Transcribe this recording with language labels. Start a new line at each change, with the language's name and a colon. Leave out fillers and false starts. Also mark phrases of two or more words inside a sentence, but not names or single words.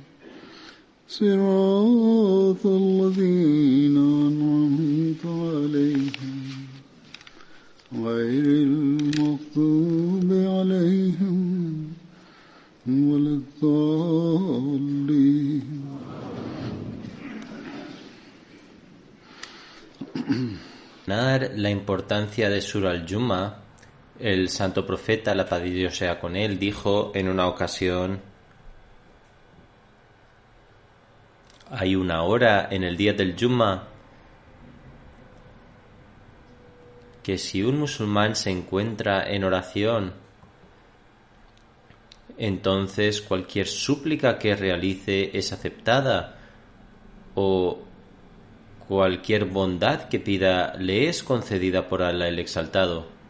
Arabic: صراط الذين أنعمت عليهم غير المغضوب عليهم ولا الضالين.
Spanish: La importancia de Surah al-Jumu'ah, el santo profeta, la paz de Dios sea con él, dijo en una ocasión: hay una hora en el día del Jumu'ah que si un musulmán se encuentra en oración, entonces cualquier súplica que realice es aceptada, o cualquier bondad que pida le es concedida por Allah el Exaltado.